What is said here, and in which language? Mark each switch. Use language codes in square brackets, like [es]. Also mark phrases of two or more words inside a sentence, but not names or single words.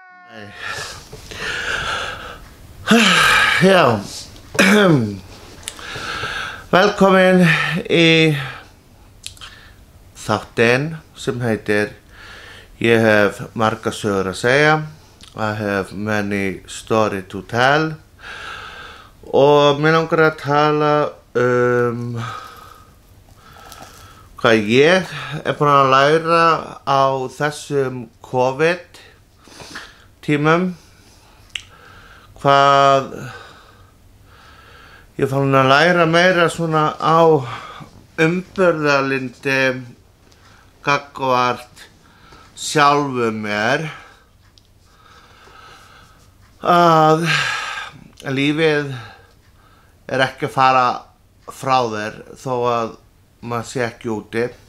[is] Já, velkomin í þáttinn sem heitir Ég hef margar sögur að segja. [en] I have many story to tell. [is] Og mér langar að tala hvað ég búin að læra á þessum COVID tímum. Hvað ég fann að læra meira svona á umburðarlyndi gagnvart sjálfum mér, að lífið ekki að fara frá þér þó að maður sé ekki úti.